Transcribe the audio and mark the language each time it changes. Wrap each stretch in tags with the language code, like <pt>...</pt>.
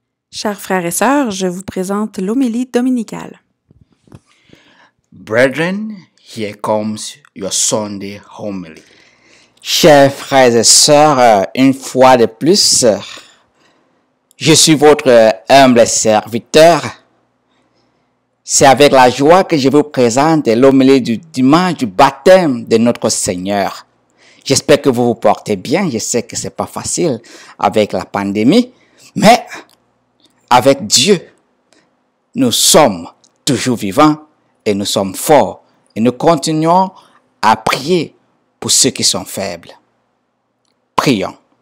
<fr>Chers frères et sœurs, je vous présente l'homélie dominicale.</fr> <en>Brethren, here comes your Sunday homily.</en> <fr>Chers frères et sœurs, une fois de plus, je suis votre humble serviteur. C'est avec la joie que je vous présente l'homélie du dimanche du baptême de notre Seigneur. J'espère que vous vous portez bien. Je sais que c'est pas facile avec la pandémie, mais avec Dieu, nous sommes toujours vivants et nous sommes forts et nous continuons à prier pour ceux qui sont faibles. Prions.</fr>